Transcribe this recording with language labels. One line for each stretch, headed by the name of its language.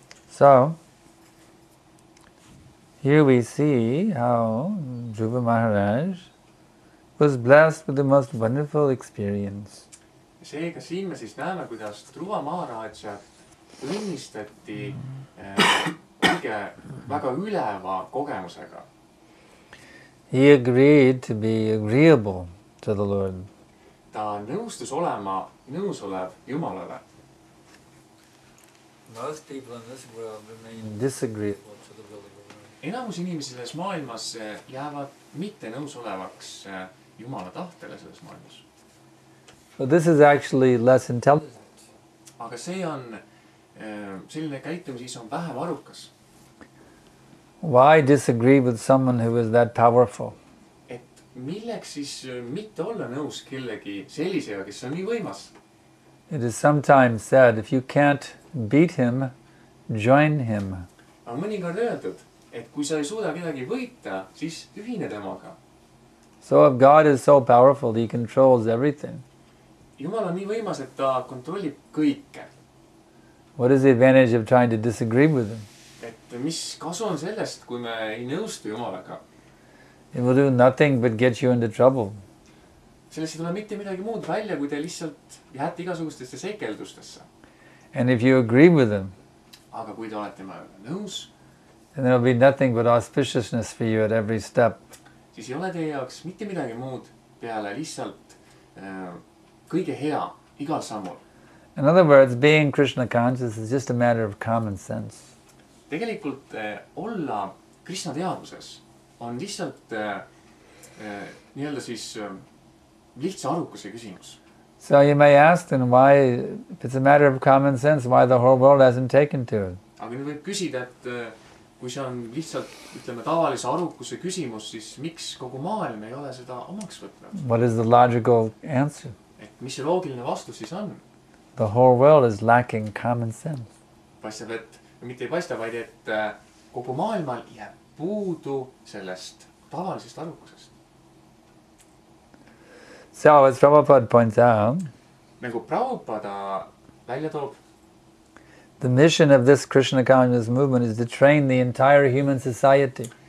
English: So, here we see how Dhruva Maharaj was blessed with the most wonderful experience.
Estonian: Seega siin me siis näeme, kuidas Dhruva Maharajat õnnistati õige väga üleva kogemusega.
English: He agreed to be agreeable to the Lord.
Estonian: Ta nõustus olema nõusolev Jumalale.
English: Most people in this world remain disagreeable to the will of the Lord.
Estonian: Enamus inimesi selles maailmas jäävad mitte nõusolevaks Jumala tahtele selles maailmas.
English: But this is actually less intelligent.
Estonian: Aga see on, selline käitumisviis on vähem arukas.
English: Why disagree with someone who is that powerful?
Estonian: Et milleks siis mitte olla nõus kellegi sellisega, kes on nii võimas?
English: It is sometimes said, if you can't beat him, join him.
Estonian: Aga mõnikord öeldud, et kui sa ei suuda kedagi võita, siis ühine temaga.
English: So if God is so powerful, he controls everything.
Estonian: Jumal on nii võimas, et ta kontrollib kõike.
English: What is the advantage of trying to disagree with him?
Estonian: Et mis kasu on sellest, kui me ei nõustu Jumalaga?
English: It will do nothing but get you into trouble.
Estonian: Sellest ei tule mitte midagi muud välja, kui te lihtsalt jääte igasugustesse sekeldustesse.
English: And if you agree with him,
Estonian: Aga kui te olete nõus,
English: then there will be nothing but auspiciousness for you at every step.
Estonian: siis ei ole teie jaoks mitte midagi muud peale lihtsalt kõige hea igal sammul.
English: In other words, being Krishna conscious is just a matter of common sense.
Estonian: Tegelikult olla Krishna teadvuses on lihtsalt nii-öelda siis lihtsa arukuse küsimus.
English: So you may ask then why, if it's a matter of common sense, why the whole world hasn't taken to it.
Estonian: Aga nüüd võib küsida, et kui see on lihtsalt, ütleme, tavalise arukuse küsimus, siis miks kogu maailm ei ole seda omaks võtnud?
English: What is the logical answer?
Estonian: Et mis see loogiline vastus siis on?
English: The whole world is lacking common sense.
Estonian: Paistab, et mitte ei paista, vaid et kogu maailmal jääb puudu sellest tavalisest arukusest.
English: So as Prabhupada points out,
Estonian: Nagu Prabhupada välja toob,
English: the mission of this Krishna consciousness movement is to train the entire human society.